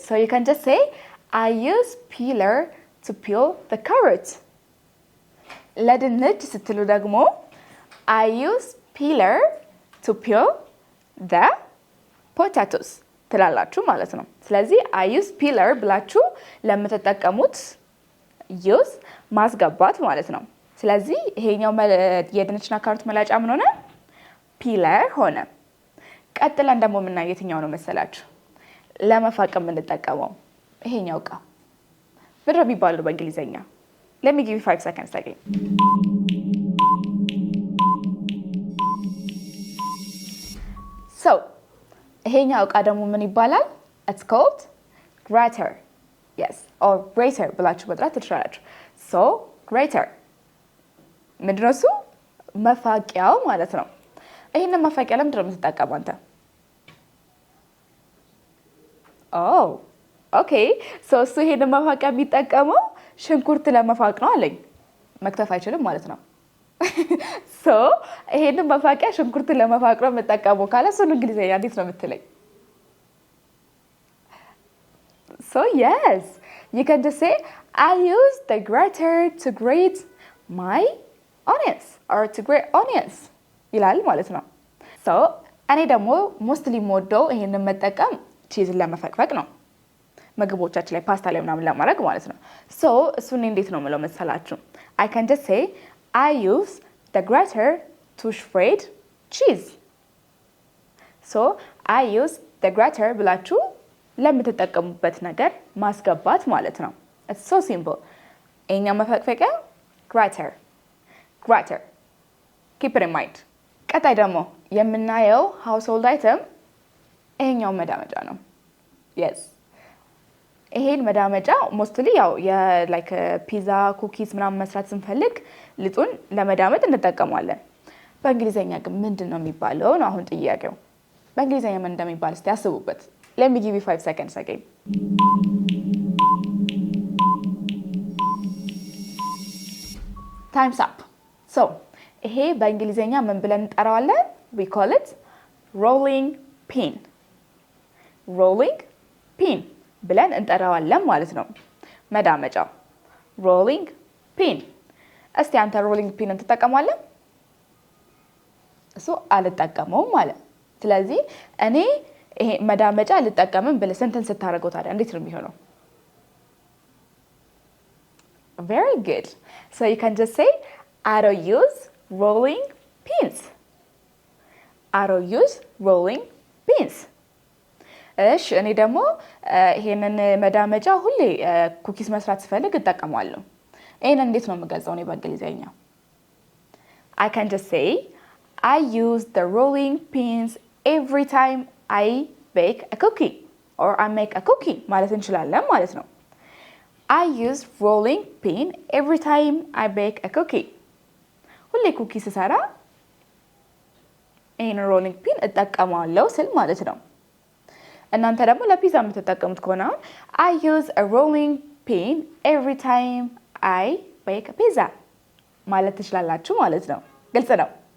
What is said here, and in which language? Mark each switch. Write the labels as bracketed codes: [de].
[en] So you can just say I use peeler to peel the carrot. [am] ለድንች ስትሉ ደግሞ [en] I use peeler to peel the potatoes [am] ትላላችሁ ማለት ነው። ስለዚህ I use peeler ብላችሁ ለምትጠቀሙት use ማስገባት ማለት ነው። ስለዚህ ይሄኛው የድንችና ካሮት መላጫ ምን ሆነ? peeler ሆነ። ቀጥለን ደግሞ የምናየው የትኛው ነው መሰላችሁ? ለመፋቅ የምንጠቀመው ይሄኛው እቃ ምንድን ነው የሚባለው በእንግሊዘኛ? [en] Let me give you 5 seconds again. [am] So ይሄኛው እቃ ደግሞ ምን ይባላል? [en] It's called grater. [am] Yes, or grater ብላችሁ መጥራት ትችላላችሁ። So grater ምንድን ነው እሱ? መፋቂያው ማለት ነው። ይሄንን መፋቂያ ለምንድን ነው የምትጠቀመው አንተ? [en] Oh, okay. [am] So እሱ ይሄንን መፋቂያ የሚጠቀመው ሽንኩርት ለመፋቅ ነው አለኝ። መክተፍ አይችልም ማለት ነው። So ይሄንን መፋቂያ ሽንኩርት ለመፋቅ ነው የምጠቀመው ካለ እሱን እንግሊዘኛ እንዴት ነው የምትለኝ? [en] So yes, you can just say I use the grater to grate my onions or to grate onions [am] ይላል ማለት ነው። So እኔ ደግሞ ሞስትሊ ሞደው ይሄንን መጠቀም ቺዝን ለመፈቅፈቅ ነው። ምግቦቻችን ላይ ፓስታ ላይ ምናምን ለማድረግ ማለት ነው። So እሱን እንዴት ነው የምለው መሰላችሁ? [en] I can just say I use the grater to shred cheese. So I use the grater [am] ብላችሁ ለምትጠቀሙበት ነገር ማስገባት ማለት ነው። [en] It's so simple. [am] ይሄኛው መፈቅፈቂያ grater grater. [en] Keep it in mind. [am] ቀጣይ ደግሞ የምናየው household item ይሄኛው መዳመጫ ነው። Yes. ይሄን መዳመጫ ሞስትሊ ያው የላይክ ፒዛ ኩኪስ ምናምን መስራት ስንፈልግ ሊጡን ለመዳመጥ እንጠቀማለን። በእንግሊዘኛ ግን ምንድነው የሚባለው ነው አሁን ጥያቄው። በእንግሊዘኛ ምን እንደሚባል እስቲ አስቡበት። [en] Let me give you 5 seconds again. Time's up. [am] So ይሄ በእንግሊዘኛ ምን ብለን እንጠራዋለን? [en] We call it rolling pin. [am] rolling pin ብለን እንጠራዋለን ማለት ነው። መዳመጫው rolling pin። እስቲ አንተ rolling pin እንተጠቀማለህ? እሱ አልጠቀመውም ማለት። ስለዚህ እኔ ይሄ መዳመጫ አልጠቀምም ብለህ ስንተን ስታረገው ታዲያ እንዴት ነው የሚሆነው? [en] Very good. So you can just say I don't use rolling pins. I don't use rolling pins. [am] እሺ እኔ ደግሞ ይሄንን መዳመጫ ሁሌ ኩኪስ መስራት ስፈልግ እጠቀማለሁ። ይሄንን እንዴት ነው የምገልጸው ነው በእንግሊዘኛ? [en] I can just say I use the rolling pins every time I bake a cookie or I make a cookie [am] ማለት እንችላለን ማለት ነው። [en] I use rolling pin every time I bake a cookie. [am] ሁሌ ኩኪ ስሰራ ይሄን rolling pin እጠቀማለሁ ስል ማለት ነው። እናንተ ደግሞ ለፒዛ የምትጠቀሙት ከሆነ [en] I use a rolling pin every time I bake a pizza [am] ማለት ትችላላችሁ ማለት ነው። ግልጽ ነው?